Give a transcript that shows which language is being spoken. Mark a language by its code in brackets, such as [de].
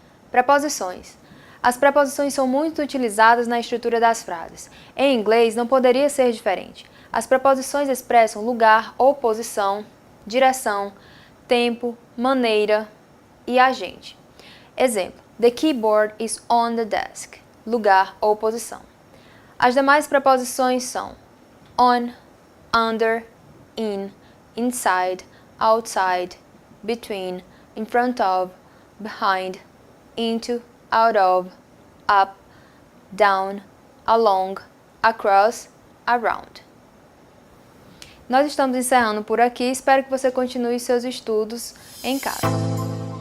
[pt] Preposições. As preposições são muito utilizadas na estrutura das frases. Em inglês não poderia ser diferente. As preposições expressam lugar ou posição, direção, tempo, maneira e agente. Exemplo: [en] The keyboard is on the desk. [pt] Lugar ou posição. As demais preposições são on, under, in, inside, outside, between, in front of, behind, into, out of, up, down, along, across, around. Nós estamos encerrando por aqui. Espero que você continue seus estudos em casa.